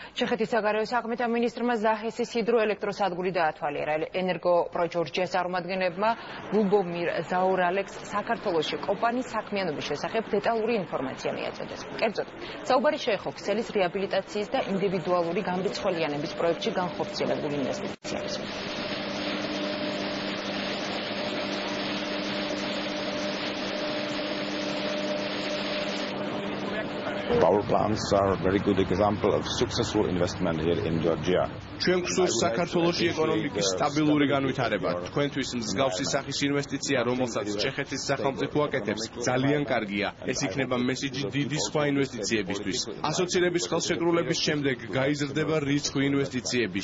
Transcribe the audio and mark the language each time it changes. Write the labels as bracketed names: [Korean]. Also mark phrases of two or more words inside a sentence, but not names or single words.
[Georgian] ჩეხეთის საგარეო საქმეთა მინისტრმა ზაჰესის ჰიდროელექტროსადგური დაათვალიერა. ენერგოპრო ჯორჯიას წარმომადგენლებმა ლუბომირ ზაურალექს საქართველოში კომპანიის საქმიანობის შესახებ დეტალური ინფორმაცია მიაწოდეს. კერძოდ, საუბარი შეეხო ქსელის რეაბილიტაციის და ინდივიდუალური გამრიცხველიანების პროექტში განხორციელებულ ინვესტიციებს. [English] Power plants are a very good example of successful investment here in Georgia. [Georgian] ჩვენ გვსურს საქართველოში ეკონომიკის სტაბილური განვითარება. თქვენთვის მსგავსი სახის ინვესტიცია, რომელსაც ჩეხეთის სახელმწიფო აკეთებს, ძალიან კარგია. ეს იქნება მესიჯი დიდი სხვა ინვესტიციებისთვის. ასოცირების ხელშეკრულების შემდეგ გაიზრდება რიცხვი ინვესტიციების.